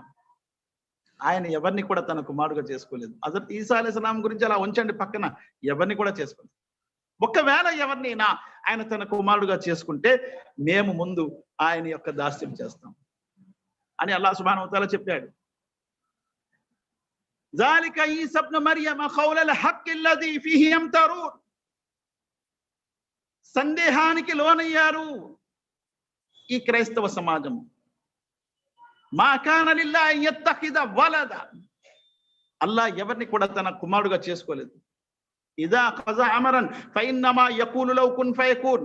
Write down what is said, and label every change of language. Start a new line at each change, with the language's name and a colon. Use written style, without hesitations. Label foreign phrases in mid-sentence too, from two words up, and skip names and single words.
Telugu: ఆయన ఎవరిని కూడా తన కుమారుడుగా చేసుకోలేదు. హజరత్ ఈసా అలైహిస్సలాం గురించి అలా ఉంచండి పక్కన, ఎవరిని కూడా చేసుకోలేదు. ఒకవేళ ఎవరినైనా ఆయన తన కుమారుడుగా చేసుకుంటే మేము ముందు ఆయన యొక్క దాస్యం చేస్తాం అని
Arabic: الله سبحانه و تعالى
Telugu: చెప్పాడు.
Arabic: ذلك عيسى ابن مريم قول الحق الذي فيه يمترون.
Telugu: సందేహానికి లోనయ్యారు ఈ క్రైస్తవ సమాజం.
Arabic: ما كان لله أن يتخذ ولدا,
Telugu: అల్లాహ్ ఎవరిని కూడా తన కుమారుడుగా చేసుకోలేదు.
Arabic: إذا قضى أمرا فإنما يقول له كن فيكون.